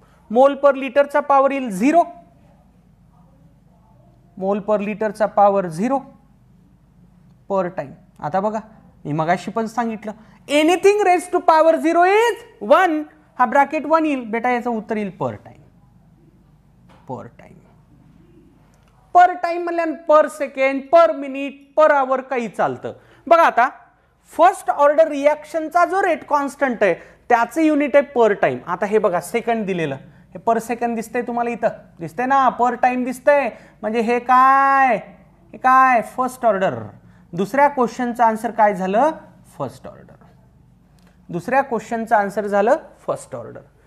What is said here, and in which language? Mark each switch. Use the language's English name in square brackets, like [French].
[Marathi] मोल पर लिटरचा पॉवर येईल 0, मोल पर लिटरचा पॉवर 0 पर टाइम. आता बघा मी मगाशी पण सांगितलं [English] Anything raise to power 0 is 1. [Marathi] हा ब्रॅकेट 1 येईल बेटा, याचं उत्तर येईल पर टाइम. पर टाइम, पर टाइम म्हणल्या पर second, per minute, per hour काही चालतं. बघा आता फर्स्ट ऑर्डर रिॲक्शनचा जो रेट कॉन्स्टंट आहे त्याचे युनिट आहे पर टाइम. आता हे बघा सेकंड दिलेलं, हे पर सेकंड दिसतंय तुम्हाला, इथं दिसतंय ना, पर टाइम दिसतंय, म्हणजे हे काय फर्स्ट ऑर्डर. दुसऱ्या क्वेश्चनचं आन्सर काय झालं, फर्स्ट ऑर्डर. दुसऱ्या क्वेश्चनचं आन्सर झालं फर्स्ट ऑर्डर.